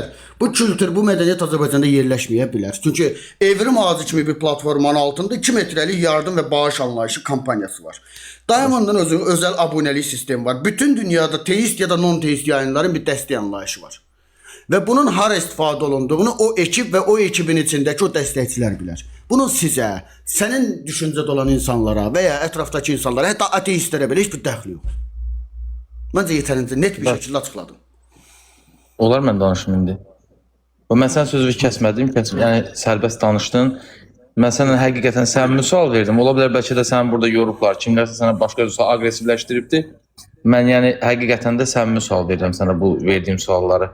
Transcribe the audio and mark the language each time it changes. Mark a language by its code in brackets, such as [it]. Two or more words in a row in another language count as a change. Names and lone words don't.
[az] Bu kültür, bu mədəniyyət Azərbaycanda yerləşməyə bilər. Çünki Evrim Ağacı kimi bir platformanın altında 2 metrəlik yardım və bağış anlayışı kampaniyası var. Diamond'ın özəl abunəlik sistemi var. Bütün dünyada teist ya da non-teist yayınların bir dəstək anlayışı var. [tr] ve bunun hara istifadə olunduğunu o ekip ve o ekibin içindeki o destekçiler bilir. Bunun size, senin düşüncede olan insanlara veya etraftaki insanlara, hatta ateistlere bile hiçbir dəxli yok. Bence yeterince net bir şekilde açıkladım. [az] Olar mən danışım indi. Mən sən sözü kəsmədim, yəni sərbəst danışdın. Mən sənə həqiqətən səmimi sual verdim. Ola bilər bəlkə də sən burada yorublar, kimlərsə sənə başqa bir sual aqressivləşdiribdi. Mən yəni həqiqətən də səmimi sual verirəm sənə bu verdiyim sualları.